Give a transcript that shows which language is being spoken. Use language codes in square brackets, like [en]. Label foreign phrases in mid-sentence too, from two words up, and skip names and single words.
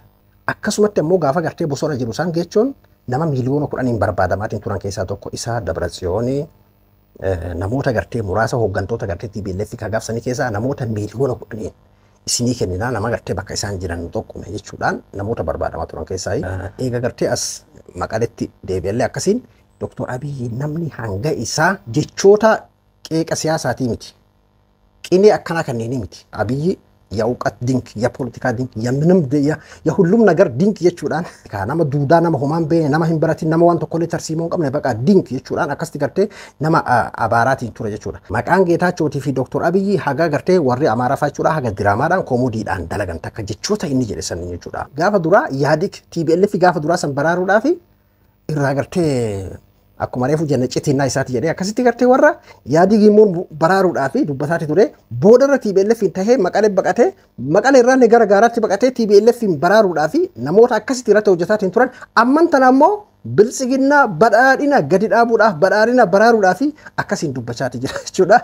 [om] Akkasumatti immoo gaafa gartee bosona jiru isaan geechoon nama miliyoona 10 barbaadamaatiin turan keessaa tokko isaa Dabratsiyoonii namoota gartee muraasa hooggantoota gartee TPLF gaafsanii keessaa namoota miliyoona 10 isinii kenninaa nama gartee bakka isaan jiran tokkume jechuudhaan namoota barbaadamaa turan keessaa eega gartee as Maqaletti deebi'allee akkasiin Dr. Abiy namni hanga isaa jechoota qeeqa siyaasaatii miti. Qinee akkana kanneenii miti. Abiy [am] የዕውቀት ድንክ የፖለቲካ ድንክ የምንም የሁሉም ነገር ድንክ [om] jechuudhaan nama duudaa nama homaan bee nama hin baratin nama waan tokkollee tarsiimoon qabne baqa dink jechuudhaan akkasti gartee nama abaaraatiin ture jechuudha. Maqaan Geetaachootii fi Dr. Abiy haga gartee warri Amaaraa jechuudha haga diraamaadhaan komoodiidhaan dalagan takka jechoota inni jedhe san jechuudha. Gaafa duraa yaadik TPLF gaafa duraa san baraaruudhaaf irraa gartee akkuma reefu jenne citiinaa isaati jedhee akkasitti gartee warra yaadii gimmuun baraaruudhaaf dubbataati ture boodarra TPLF tahee Maqalee baqatee Maqalee irraa gara gaaraatti baqatee TPLF baraaruudhaaf namoota akkasitti irratti hojjetaatiin turan amman tana ammoo biltsiginnaa badhaadhina gadi dhaabuudhaaf badhaadhina baraaruudhaaf akkasiin dubbachaati jira jechuudha.